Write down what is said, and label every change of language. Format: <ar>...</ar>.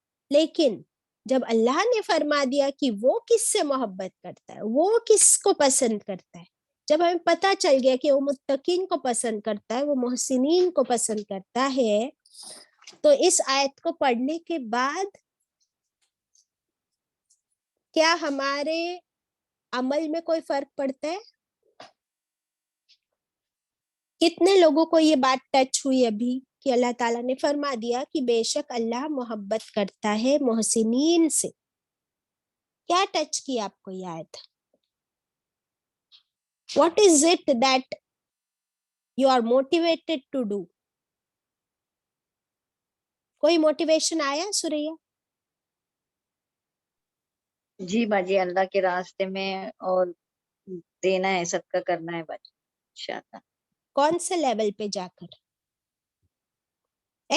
<hi>लेकिन जब अल्लाह ने फरमा दिया कि वो किससे मोहब्बत करता है, वो किसको पसंद करता है, जब हमें पता चल गया कि वो मुत्तकीन को पसंद करता है, वो मोहसिनीन को पसंद करता है, तो इस आयत को पढ़ने के बाद क्या हमारे अमल में कोई फर्क पड़ता है? कितने लोगों को ये बात टच हुई अभी कि अल्लाह ताला ने फरमा दिया कि बेशक अल्लाह मोहब्बत करता है मोहसिनीन से? क्या टच किया आपको ये आयत?</hi> <en>What is it that you are motivated to do?</en> <hi>कोई मोटिवेशन आया सुरैया? जी बाजी, अल्लाह के रास्ते में और देना है, सबका करना है बाजी इंशाल्लाह। कौन से लेवल पे जाकर? एहसान</hi>